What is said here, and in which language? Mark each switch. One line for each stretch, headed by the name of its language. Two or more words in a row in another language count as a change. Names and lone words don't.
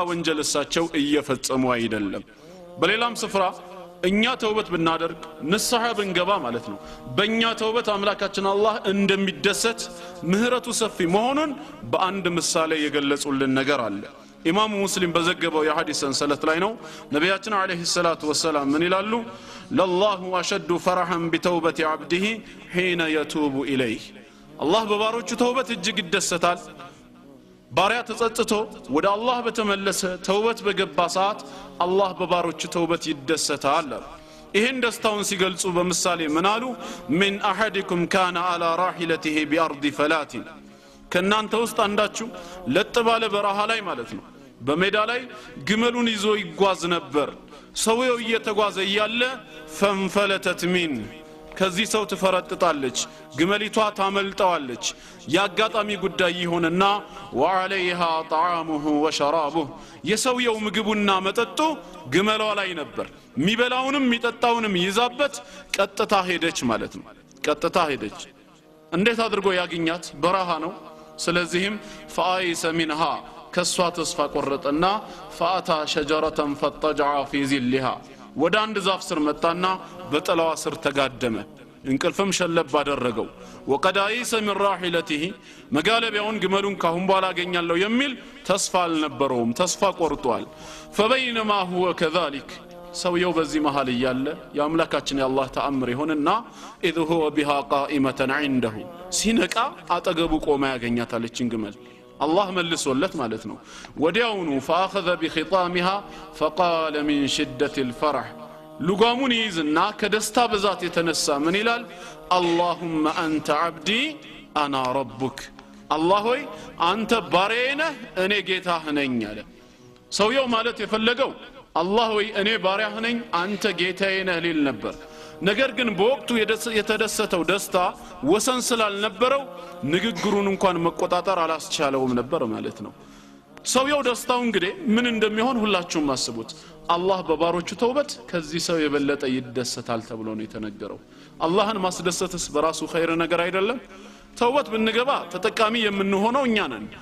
Amharic: ወንጀል እሳቸው እየፈጸሙ አይደለም በሌላም ስፍራ እኛ ተውበት ብናደርግ ንስሐ ብንገባ ማለት ነው በእኛ ተውበት አምላካችን አላህ እንደሚደሰት ምህረቱ ሰፊ መሆኑን በአንድ ምሳሌ የገለጹልን ነገር አለ ኢማሙ ሙስሊም በዘገበው የሐዲስ ሰንሰለት ላይ ነው ነብያችን
Arabic: عليه الصلاة والسلام
Amharic: ምን ይላሉ
Arabic: لله أشد فرحا بتوبة عبده حين يتوب اليه
Amharic: አላህ በባሮቹ ተውበት እጅግ ይደሰታል ባሪያ ተጸጽቶ ወደ አላህ በተመለሰ ተውበት በገባ ሰዓት አላህ በባሮቹ ተውበት ይደሰታል ይሄን ደስታውን ሲገልጹ በምሳሌ ምናሉ
Arabic: من احدكم كان على راحلته بارض فلات
Amharic: ከናንተ ውስጥ አንዳችሁ ለጥባለ በረሃ ላይ ማለት ነው በሜዳ ላይ ግመሉን ይዞ ይጓዝ ነበር ሰውየው እየተጓዘ ያለ
Arabic: فانفلتت من
Amharic: ከዚህ ሰው ተፈረጥጣለች ግመሊቷ ታመልጣዋለች ያጋጣሚ ጉዳይ ይሆንና
Arabic: وعليها طعامه وشرابه
Amharic: የሰውየው ምግቡና መጠጡ ግመሏ ላይ ነበር ሚበላውንም ሚጠጣውንም ይዛበት ቀጥታ ሄደች ማለት ነው ቀጥታ ሄደች እንዴት አድርጎ ያገኛት በረሃ ነው ስለዚህም
Arabic: فايس منها
Amharic: ከሷ ተስፋ ቆረጠና
Arabic: فاتى شجره فاضطجع في ظلها
Amharic: ወደ አንድ ዛፍ ስር መጣና በጥላዋ ስር ተጋደመ እንቅልፍም ሸለብ አደረገው
Arabic: وقد ايس من راحلته
Amharic: መጋለቢያውን ግመሉን ካሁን በኋላ አገኛለሁ የሚል ተስፋ አልነበረውም ተስፋ ቆርጧል
Arabic: فبينما هو كذلك
Amharic: ሰውየው በዚህ መሃል ያለ ያምላካችን ያላህ ተአምር ይሆንና
Arabic: اذ هو بها قائمه عنده
Amharic: ሲነቃ አጠገቡ ቆማ ያገኛታለችን ግመል
Arabic: الله ملسولت
Amharic: ማለት ነው ወዲያውኑ
Arabic: فاخذ بخطامها فقال من شده الفرح لغامون
Amharic: ይዝና ከደስታ ብዛት የተነሳ ምን ይላል
Arabic: اللهم انت عبدي انا ربك الله
Amharic: ሆይ አንተ ባሪያዬ ነህ እኔ ጌታህ ነኝ አለ ሰውየው ማለት የፈለገው الله ሆይ እኔ ባሪያህ ነኝ አንተ ጌታዬ ነህ ሊል ነበር ነገር ግን በወቅቱ የተደሰተው ደስታ ወሰን ስላልነበረው ንግግሩን እንኳን መቆጣጠር አላስቻለውም ነበር ማለት ነው ሰውየው ደስታው እንግዲህ ምን እንደሚሆን ሁላችሁም አስቡት አላህ በባሮቹ ተውበት ከዚህ ሰው የበለጠ ይደሰታል ተብሎ ነው የተነገረው አላህን ማስደሰትስ በራሱ ኸይር ነገር አይደለም ተውበት ብንገባ ተጠቃሚ የምንሆነው እኛ ነን